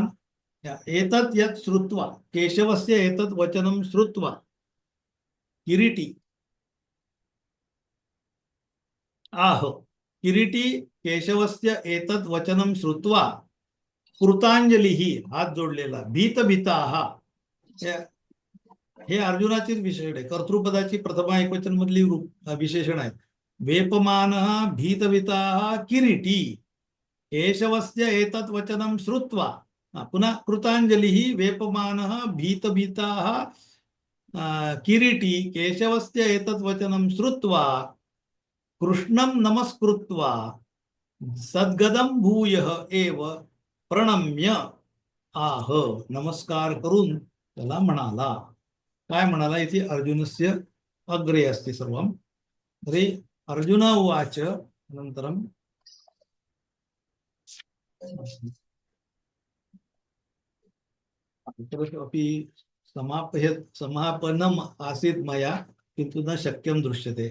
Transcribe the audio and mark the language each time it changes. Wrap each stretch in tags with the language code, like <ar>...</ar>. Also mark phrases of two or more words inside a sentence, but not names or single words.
<sa>एतत् यत् श्रुत्वा, केशवस्य एतत् वचनं श्रुत्वा किरीटी आह. किरीटी केशवस्य एतत् वचनं श्रुत्वा कृतांजलिः,</sa> <mr>हात जोडलेला, भीतभीताः. हे अर्जुनाचीच विशेषण आहे. कर्तृपदाची प्रथमा एकवचन मधली विशेषण आहे.</mr> <sa>वेपमानः भीतभीताः किरीटी केशवस्य एतत् वचनं श्रुत्वा, पुनः कृतांजलिः वेपमानः भीतभीताः किरीटी केशवस्य एतत् वचनं श्रुत्वा कृष्णं नमस्कृत्वा सद्गदं भूयः एव प्रणम्य आह.</sa> <mr>नमस्कार करून त्याला म्हणाला. काय म्हणाला?</mr> <sa>इथे अर्जुनस्य अग्रे अस्ति सर्वं. तर्हि अर्जुन उवाच अनन्तरं अपि समापनम् आसीत् मया, किन्तु न शक्यं दृश्यते.</sa>